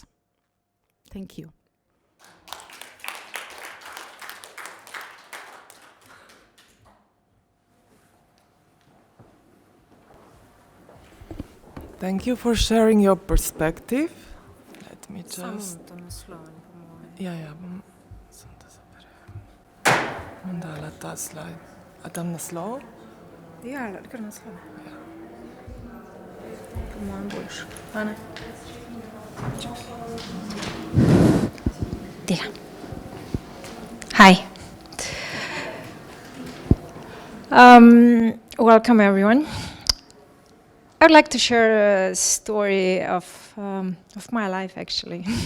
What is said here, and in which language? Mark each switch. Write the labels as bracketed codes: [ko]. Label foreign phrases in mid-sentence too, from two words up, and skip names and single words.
[en] Thank you. Thank you for sharing your perspective. Let me just... [sl] Ja. Sam to zaberem. Mandala ta slide. A tam naslov? Ja, kar naslov. Po mojem boljše. A ne? [en] Така. Hi. Welcome, everyone. I'd like to share a story of my life, actually.